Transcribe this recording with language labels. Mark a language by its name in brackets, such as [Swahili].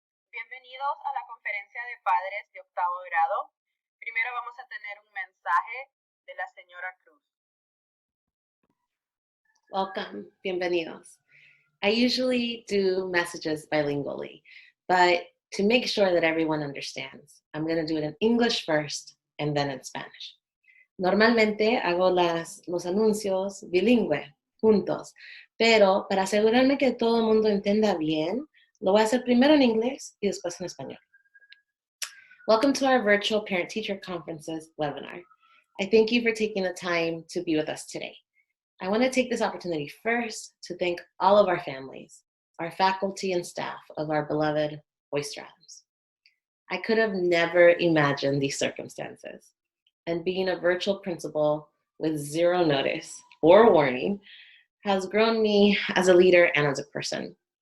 [Spanish] Bienvenidos a la conferencia de padres de octavo grado. Primero vamos a tener un mensaje de la señora Cruz. [English] Welcome, [Spanish] bienvenidos. [English] I usually do messages bilingually, but to make sure that everyone understands, I'm going to do it in English first and then in Spanish. [Spanish] Normalmente hago los anuncios bilingüe, juntos, pero para asegurarme que todo el mundo entienda bien, lo voy a hacer primero en inglés y después en español. [English] Welcome to our virtual parent-teacher conferences webinar. I thank you for taking the time to be with us today. I want to take this opportunity first to thank all of our families, our faculty and staff of our beloved Oyster Adams. I could have never imagined these circumstances, and being a virtual principal with zero notice or warning has grown me as a leader and as a person.